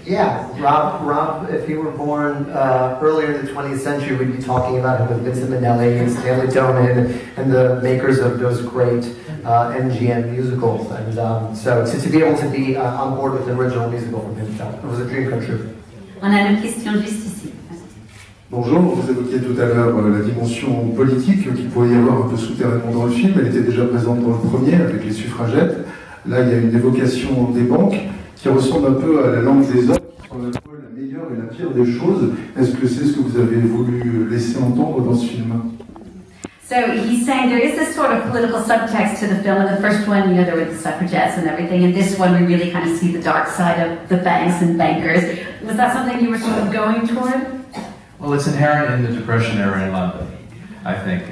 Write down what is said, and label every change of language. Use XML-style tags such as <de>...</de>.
<en>Yeah, Rob, if he were born earlier in the 20th century, we'd be talking about him with Vincent Minnelli and Stanley Donen and the makers of those great MGM musicals. And so to be able to be on board with an original musical from him, it was a dream come true.</en> <fr>On a une question juste ici. Bonjour, vous évoquiez tout à l'heure la dimension politique qu'il pourrait y avoir un peu souterrainement dans le film. Elle était déjà présente dans le premier avec les suffragettes. Là, il y a une évocation des banques qui ressemble un peu à la langue des hommes, qui sont à la fois la meilleure et la pire des choses. Est-ce que c'est ce que vous avez voulu laisser entendre dans ce film?</fr> <en>So he's saying there is this sort of political subtext to the film. In the first one, you know, there were the suffragettes and everything. In this one, we really kind of see the dark side of the banks and bankers. Was that something you were sort of going toward? Well, it's inherent in the Depression era in London, I think.</en>